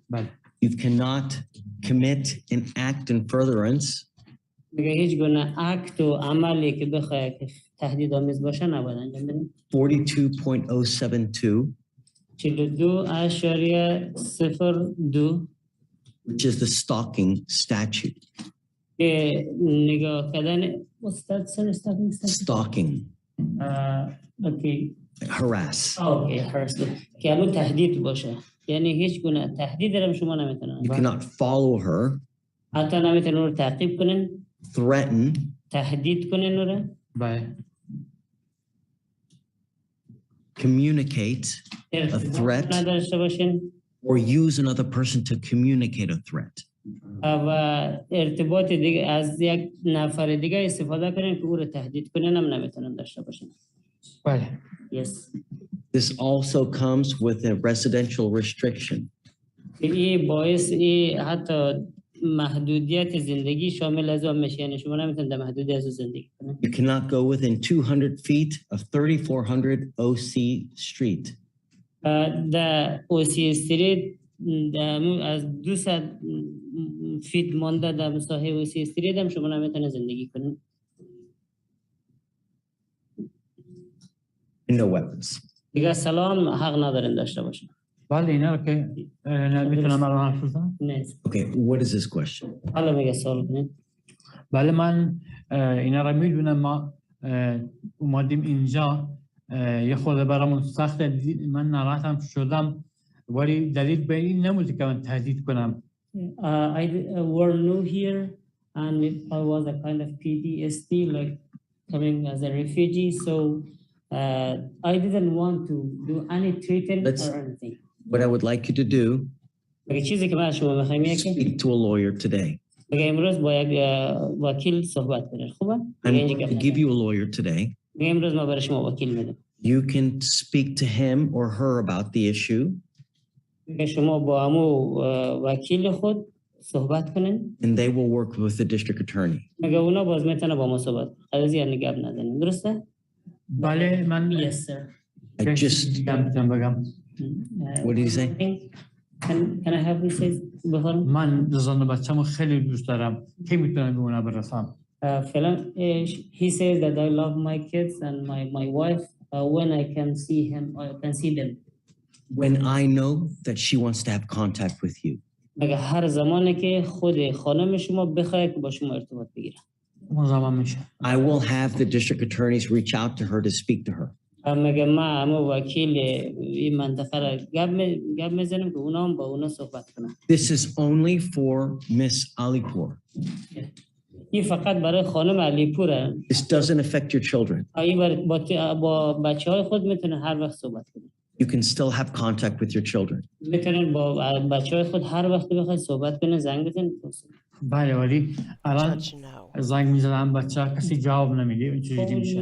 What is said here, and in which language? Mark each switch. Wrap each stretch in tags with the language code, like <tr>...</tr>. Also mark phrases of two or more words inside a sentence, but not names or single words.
<fa>بله.</fa> <en>You cannot commit an act in furtherance</en> <fa>دیگه هیچ گونه اکت و عملی که بخواد تهدید آمیز باشه نباید انجام بدید. 42.072 42.02</fa> <en>which is the stalking statute.</en> <fa>که نگاه کردن</fa> <en>what's that sir stalking statute? Stalking. Okay. Harass. Okay, harass.</en> <fa>که همون تهدید باشه. یعنی هیچ گونه تهدید هم شما نمیتونن.</fa> <en>You cannot follow her.</en> <fa>حتی نمیتونن رو تعقیب کنن.</fa> <en>Threaten.</en> <fa>تهدید کنن رو. بله.</fa> <en>Communicate a threat or use another person to communicate a threat.</en> <fa>و ارتباط دیگه از یک نفر دیگه استفاده کنن که او رو تهدید کنن هم نمیتونن داشته باشن. بله.</fa> <en>Yes. This also comes with a residential restriction.</en> <fa>این باعث حتی محدودیت زندگی شامل از آن میشه، یعنی شما نمیتونید در محدودیت از زندگی کنید.</fa> <en>You cannot go within 200 feet of 3400 OC Street.</en> <fa>در OC استریت از 200 فیت مانده در ساحه OC استریت هم شما نمیتونید زندگی کنید.</fa> <en>No weapons.</en> <fa>دیگه سلام حق ندارین داشته باشین. بله اینا رو که نمیتونم الان حرف بزنم. نه.</fa> <en>Okay, what is this question?</en> <fa>حالا میگه سوال کنید. بله من اینا رو میدونم، ما اومدیم اینجا یه خورده برامون سخته، من ناراحتم شدم ولی دلیل به این نبوده که من تهدید کنم.</fa> <en>I were new here and I was a kind of PTSD like coming as a refugee, so I didn't want to do any treatment or anything. What I would like you to do,</en> <fa>چیزی که من شما میخوایم اینه که</fa> <en>speak to a lawyer today.</en> <fa>امروز با یک وکیل صحبت کنید. خوبه؟</fa> <en>I'm going to give you a lawyer today.</en> <fa>امروز ما برای شما وکیل میدم.</fa> <en>You can speak to him or her about the issue.</en> <fa>شما با همو وکیل خود صحبت کنین.</fa> <en>And they will work with the district attorney.</en> <fa>مگه اونا باز میتونه با ما صحبت. قضیه نگاب ندارن. درسته؟ بله من</fa> <en>Yes sir. I just</en> <fa>بگم.</fa> <en>What did he say? Can I have you say بخور؟</en> <fa>من زن بچه‌مو خیلی دوست دارم. کی میتونم به اونا برسم؟</fa> <en>فعلا he says that I love my kids and my wife when I can see him or can see them. When I know that she wants to have contact with you.</en> <fa>مگه هر زمانی که خود خانم شما بخواد که با شما ارتباط بگیره. اون زمان میشه.</fa> <en>I will have the district attorneys reach out to her to speak to her.</en> <fa>مگه ما همه وکیل این منطقه را گپ میزنیم که اونا هم با اونا صحبت کنن.</fa> <en>This is only for Miss Alipur.</en> <fa>این فقط برای خانم علیپوره.</fa> <en>This doesn't affect your children.</en> <fa>این با بچه‌های خود میتونه هر وقت صحبت کنه.</fa> <en>You can still have contact with your children.</en> <fa>میتونن با بچه‌های خود هر وقت بخواید صحبت کنه زنگ بزنید. بله ولی الان زنگ میزنم بچه کسی جواب نمیده این چجوری میشه؟</fa>